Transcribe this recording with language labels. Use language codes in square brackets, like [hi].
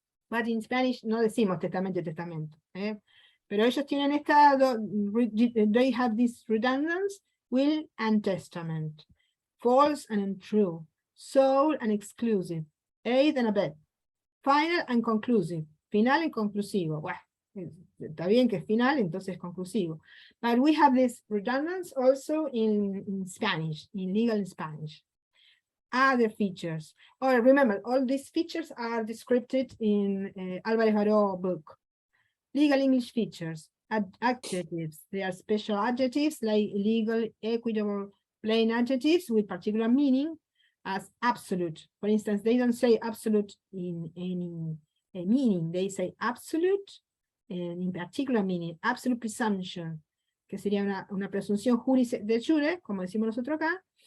[en] But in Spanish [es] no decimos testamento y testamento. Pero ellos tienen esta, [en] they have this redundance, will and testament. False and untrue. Sole and exclusive. Aid and abet. Final and conclusive. [es] Final y conclusivo. Bueno, está bien que es final, entonces conclusivo. [en] But we have this redundance also in Spanish, in legal Spanish. Other features. Or remember, all these features are described in Álvarez Baró book. Legal English features. Adjectives. They are special adjectives like legal, equitable, plain adjectives with particular meaning as absolute. For instance, they don't say absolute in any meaning. They say absolute and in particular meaning. [es] Absolute presumption, que sería una presunción de jure, como decimos nosotros acá.